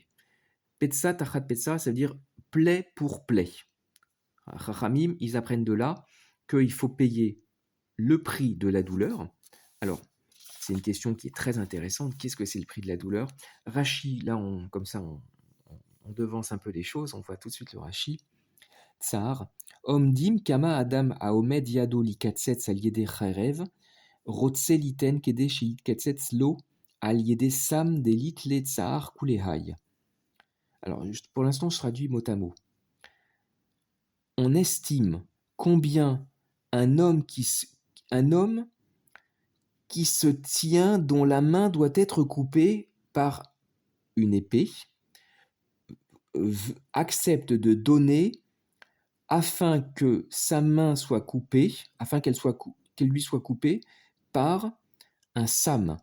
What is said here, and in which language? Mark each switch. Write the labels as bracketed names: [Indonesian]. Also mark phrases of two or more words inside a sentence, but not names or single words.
[Hebrew] פצע תחת פצע, [French] ça veut dire plaie pour plaie. Chachamim, ils apprennent de là qu'il faut payer le prix de la douleur. Alors, c'est une question qui est très intéressante. Qu'est-ce que c'est le prix de la douleur? Rashi, là, comme ça, on devance un peu les choses. On voit tout de suite le Rashi. [Hebrew] צער. אומדים כמה אדם העומד ידו ליקצץ על ידי חרב, רוצה ליתן כדי שתהא נקצצת לו על ידי סם דלית ליה צער כולי האי. [French] Alors, pour l'instant, je traduis mot à mot. On estime combien un homme qui se tient, dont la main doit être coupée par une épée, accepte de donner afin que sa main soit coupée, afin qu'elle lui soit coupée par un sam.